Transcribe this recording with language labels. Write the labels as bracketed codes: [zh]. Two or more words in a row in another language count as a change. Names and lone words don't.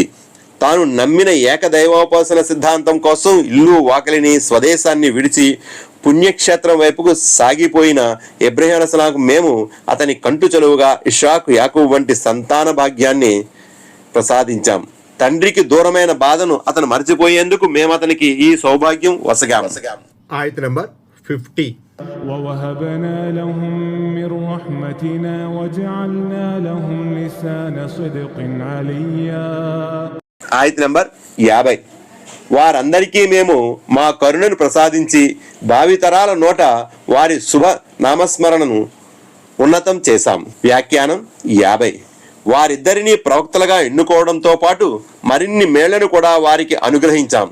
[te] తాను నమ్మిన ఏకదైవోపాసన సిద్ధాంతం కోసం ఇల్లు వాకిలిని స్వదేశాన్ని విడిచి పుణ్యక్షేత్రం వైపుకు సాగిపోయిన ఇబ్రాహీం అలైహిస్సలాంకు మేము అతని కంటు చలువుగా ఇషాక్ యాకూబ్ వంటి సంతాన భాగ్యాన్ని ప్రసాదించాం. తండ్రికి దూరమైన బాధను అతను మర్చిపోయేందుకు మేము అతనికి ఈ సౌభాగ్యం వసగాము. ఆయత్ నంబర్ 50. [ar] ووهبنا لهم من رحمتنا وجعلنا لهم لسان صدق عليا. [te] ఆయత్ నంబర్ 50. వారందరికీ మేము మా కరుణను ప్రసాదించి భావితరాల నోట వారి శుభ నామస్మరణను ఉన్నతం చేశాం. వ్యాఖ్యానం 50. వారిద్దరినీ ప్రవక్తలుగా ఎన్నుకోవడంతో పాటు మరిన్ని మేళ్లను కూడా వారికి అనుగ్రహించాం.